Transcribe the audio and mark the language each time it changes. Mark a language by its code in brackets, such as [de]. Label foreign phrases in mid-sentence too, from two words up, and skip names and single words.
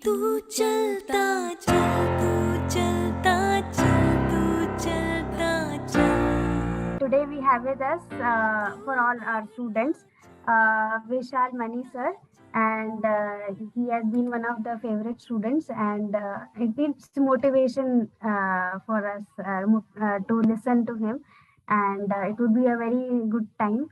[hi] तू चलता चल तू चलता चल तू चलता चल. [en] Today we have with us for all our students Vishal Mani sir, and he has been one of the favorite students, and it's motivation for us to listen to him, and it would be a very good time.